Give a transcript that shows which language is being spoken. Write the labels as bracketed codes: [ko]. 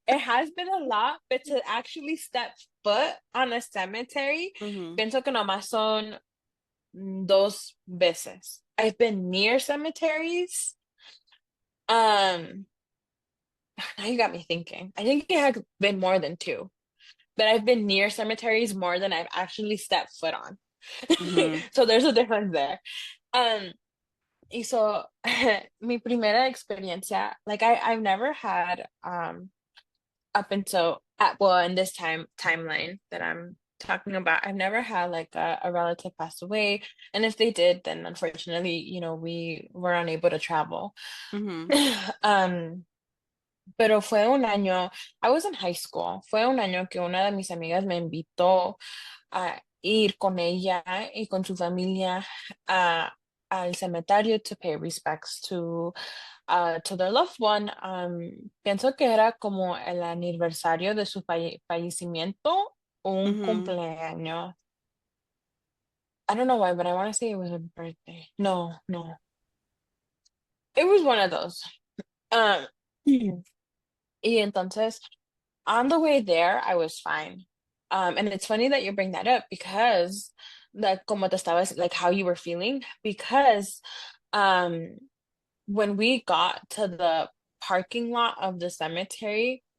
[en] It has been a lot, but to actually step foot on a cemetery, Hmm. [es] pienso que nomás son dos veces. [en] I've been near cemeteries. Um, now you got me thinking. I think it has been more than two, but I've been near cemeteries more than I've actually stepped foot on. Hmm. So there's a difference there. Um, y so [es] mi primera experiencia, [en] like I've never had up until at well in this timeline that I'm talking about, I've never had like a relative pass away. And if they did, then unfortunately, you know, we were unable to travel. Hmm. [es] Um, pero fue un año, [en] I was in high school, [es] fue un año que una de mis amigas me invitó a ir con ella y con su familia a, al cementerio [en] to pay respects to their loved one. [es] Pienso que era como el aniversario de su fallecimiento o un Hmm. cumpleaños. [en] I don't know why, but I want to say it was a birthday. No, no. It was one of those. Um, [es] y entonces, [en] on the way there, I was fine. And it's funny that you bring that up because, like, [es] como te estabas, [en] like, how you were feeling, because, um, when we got to the parking lot of the cemetery,